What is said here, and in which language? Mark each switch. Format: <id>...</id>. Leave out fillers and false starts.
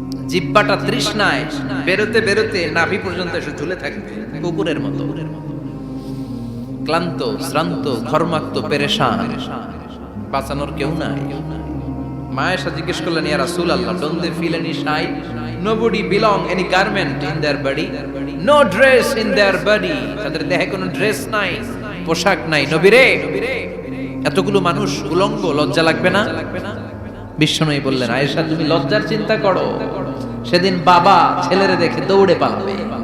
<bn>জিহ্বাটা তৃষ্ণায় বেরোতে বেরোতে নাভি পর্যন্ত এসে ঝুলে থাকবে কুকুরের মতো, ক্লান্ত শ্রান্ত ঘর্মাক্ত পেরেশান, বাঁচানোর কেউ নাই। মায়েশা জিজ্ঞেস করলেন, ইয়া রাসূলুল্লাহ,</bn> <en>don't they feel any shy? Nobody belong any garment in their body, no dress in their body.</en> <bn>তাদের দেহে কোনো ড্রেস নাই, পোশাক নাই। নবী রে, এতগুলো মানুষ উলঙ্গ, লজ্জা লাগবে না? বিশ্বনবী বললেন, আয়েশা তুমি লজ্জার চিন্তা করো, সেদিন বাবা ছেলেরে দেখে দৌড়ে পালাবে।</bn>